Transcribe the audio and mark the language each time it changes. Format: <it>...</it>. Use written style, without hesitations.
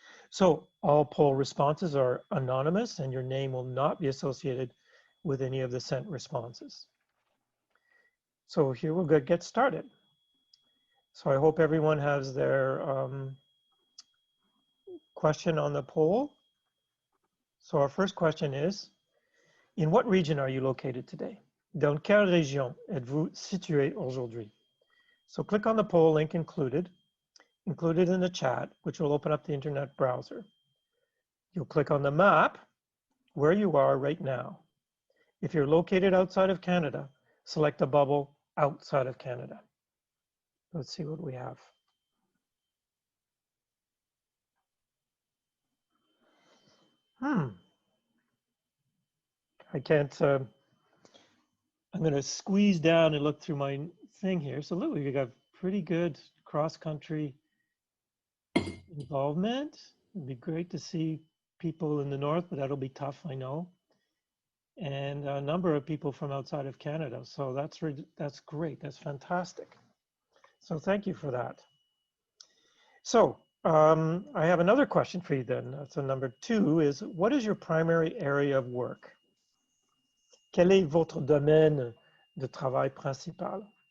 <en>So all poll responses are anonymous, and your name will not be associated with any of the sent responses. So here we'll get started. So I hope everyone has their question on the poll. So our first question is, in what region are you located today?</en> <fr>Dans quelle région êtes-vous situé aujourd'hui?</fr> <en>So click on the poll link included in the chat, which will open up the internet browser. You'll click on the map where you are right now. If you're located outside of Canada, select the bubble outside of Canada. Let's see what we have. I can't, I'm going to squeeze down and look through my thing here. So look, we got pretty good cross-country involvement. It'd be great to see people in the north, but that'll be tough, I know. And a number of people from outside of Canada. So that's great. That's fantastic. So thank you for that. So I have another question for you then. So number 2 is, what is your primary area of work?</en> <fr>Quel est votre domaine de travail principal?</fr>